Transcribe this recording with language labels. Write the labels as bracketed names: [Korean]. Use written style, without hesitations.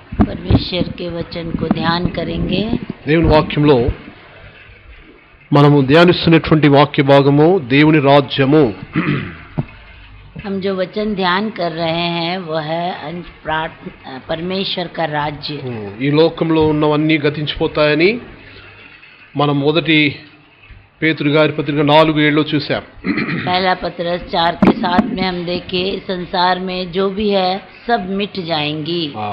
[Hindi] परमेश्वर के वचन को ध्यान करेंगे. [Telugu] దేవుని వాక్యంలో మనము ధ్యానిస్తున్నటువంటి వాక్య భాగము దేవుని రాజ్యము. [Hindi] हम जो वचन ध्यान कर रहे हैं वह है परमेश्वर का राज्य. [Telugu] ఈ లోకంలో ఉన్నవన్నీ గతించిపోతాయని మనం మొదటి పేతురు గారి పత్రిక 4:7 చూసాం. [Hindi] पहला पत्रस 4:7 में हम देखे संसार में जो भी है सब मिट जाएंगी.